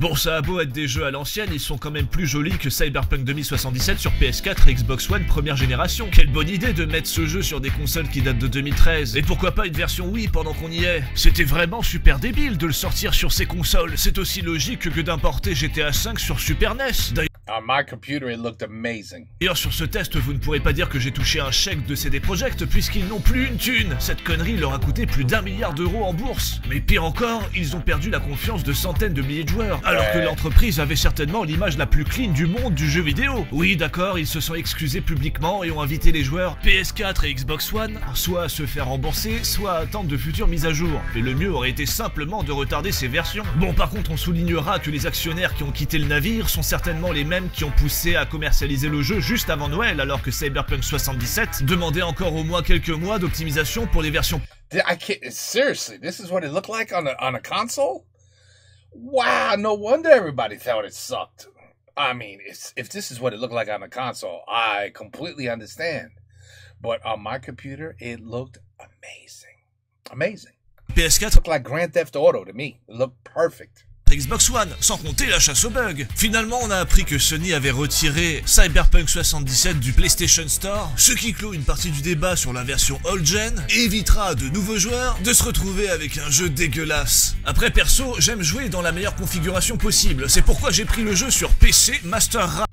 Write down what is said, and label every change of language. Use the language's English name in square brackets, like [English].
[French] Bon, ça a beau être des jeux à l'ancienne, ils sont quand même plus jolis que Cyberpunk 2077 sur PS4 et Xbox One première génération. Quelle bonne idée de mettre ce jeu sur des consoles qui datent de 2013. Et pourquoi pas une version Wii pendant qu'on y est? C'était vraiment super débile de le sortir sur ces consoles. C'est aussi logique que d'importer GTA V sur Super NES. [English] On my computer, it looked amazing. [French] D'ailleurs, sur ce test, vous ne pourrez pas dire que j'ai touché un chèque de CD Projekt puisqu'ils n'ont plus une thune. Cette connerie leur a coûté plus d'1 milliard d'euros en bourse. Mais pire encore, ils ont perdu la confiance de centaines de milliers de joueurs, alors que l'entreprise avait certainement l'image la plus clean du monde du jeu vidéo. Oui, d'accord, ils se sont excusés publiquement et ont invité les joueurs PS4 et Xbox One soit à se faire rembourser, soit à attendre de futures mises à jour. Mais le mieux aurait été simplement de retarder ces versions. Bon, par contre, on soulignera que les actionnaires qui ont quitté le navire sont certainement les mêmes qui ont poussé à commercialiser le jeu juste avant Noël, alors que Cyberpunk 77 demandait encore au moins quelques mois d'optimisation pour les versions. [English] I can't, seriously, this is what it looked like on a console? Wow, no wonder everybody thought it sucked. I mean, if this is what it looked like on the console, I completely understand. But on my computer, it looked amazing. Amazing. [French] PS4, [English] It looked like Grand Theft Auto to me. It looked perfect. [French] Xbox One, sans compter la chasse aux bugs. Finalement, on a appris que Sony avait retiré Cyberpunk 77 du PlayStation Store, ce qui clôt une partie du débat sur la version old-gen et évitera à de nouveaux joueurs de se retrouver avec un jeu dégueulasse. Après, perso, j'aime jouer dans la meilleure configuration possible, c'est pourquoi j'ai pris le jeu sur PC Master